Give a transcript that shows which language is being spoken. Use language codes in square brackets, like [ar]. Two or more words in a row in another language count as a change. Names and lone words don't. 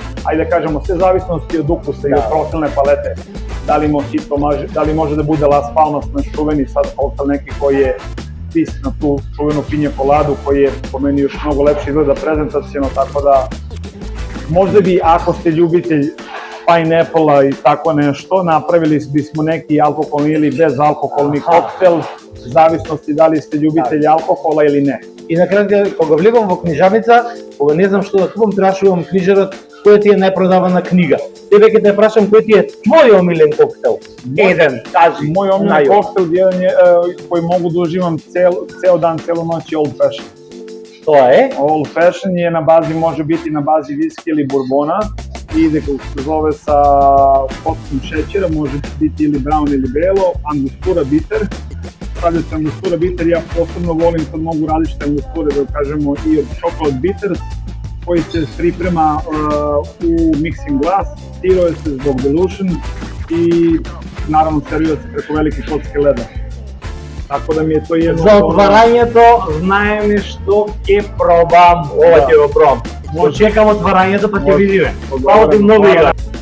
[sr] Ajde da kažemo, sve zavisnosti od ukusa i od profilne palete, da li Mojito, da li može da bude Las Palmas, naš čuveni sad koktel neki koji je twist na tu čuvenu Pinja Coladu, koji je po meni još mnogo lepše izgleda prezentacijno, tako da možda bi, ako ste ljubitelj pineapple-a i tako nešto, napravili bismo neki alkoholni ili bezalkoholni koktel, v zavisnosti da li ste ljubitelji alkohola ili ne. [mk] И на крај, кога влегам во книжарница, кога не знам што да купам, трашувам книжарот, која ти е најпродавана книга. Тебе ќе те прашам кој ти е твој омилен коктел? Еден, кажи. [sr] Moj omiljen koktel koji mogu da uživam ceo dan, celu noć je Old Fashioned. [mk] Тоа е? [sr] Old Fashioned je može biti na bazi viski ili bourbona, ide kako se zove sa potpunom šećera, može biti ili brown ili belo, angostura bitter. Stavlja se angostura bitter, ja posebno volim kad mogu različite angosture, da kažemo i od [en] chocolate bitters, [sr] koji se priprema u [en] mixing glass, [sr] stiruje se zbog dilution i naravno servira se preko velike kocke leda. Tako da mi je to jedno... [mk] За отварањето знаеме што ќе пробам, ова ќе го пробам. Чекам отварањето па ќе видиме. [sr] Hvala ti mnogo, Igor.